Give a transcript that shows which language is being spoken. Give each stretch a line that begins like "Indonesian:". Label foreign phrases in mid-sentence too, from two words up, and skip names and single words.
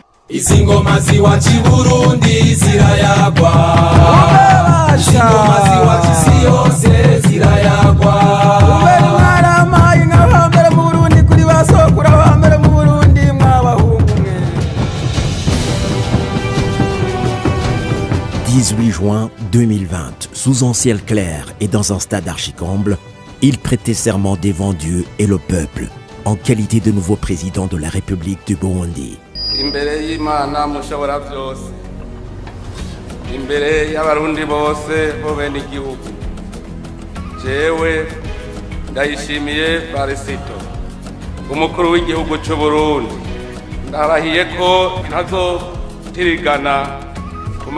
Rundi: Izi ngoma ziwacu i Burundi zirayagwa, izi ngoma ziwacu isi yose zirayagwa. Ubera mwaramaye nk'abambere mu Burundi kuri basokura abambere mu Burundi mwabahungu mwe.
French: 18 juin 2020, sous un ciel clair et dans un stade archicomble, il prêtait serment devant Dieu et le peuple, en qualité de nouveau président de la République du Burundi.
Rundi: Imbere y'Imana mushobora byose, imbere y'abarundi bose bo bene igihugu, jewe Ndayishimiye Varisito, umukuru w'igihugu cy'u Burundi, ndarahiye ko ntazotirigana ku